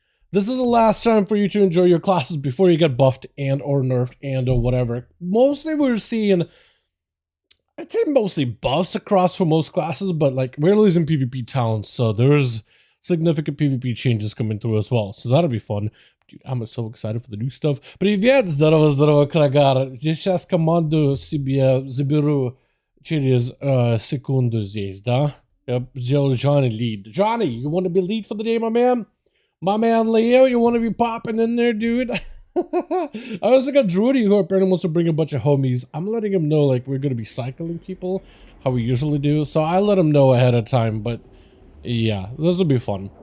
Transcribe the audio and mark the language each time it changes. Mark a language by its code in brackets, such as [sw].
[en] This is the last time for you to enjoy your classes before you get buffed and or nerfed and or whatever. Mostly we're seeing, I'd say mostly buffs across for most classes, but like we're losing PvP talents, so there's significant PvP changes coming through as well. So that'll be fun. Dude, I'm so excited for the new stuff. [ru] Привет, здорово, Крагар. Сейчас команду себе заберу через секунду здесь, да? Я сделаю [en] Johnny lead. Johnny, you want to be lead for the day, my man? My man Leo, you want to be popping in there, dude? I also got Drudy, who apparently wants to bring a bunch of homies. I'm letting him know, like, we're going to be cycling people, how we usually do. So I let him know ahead of time, but yeah, this will be fun.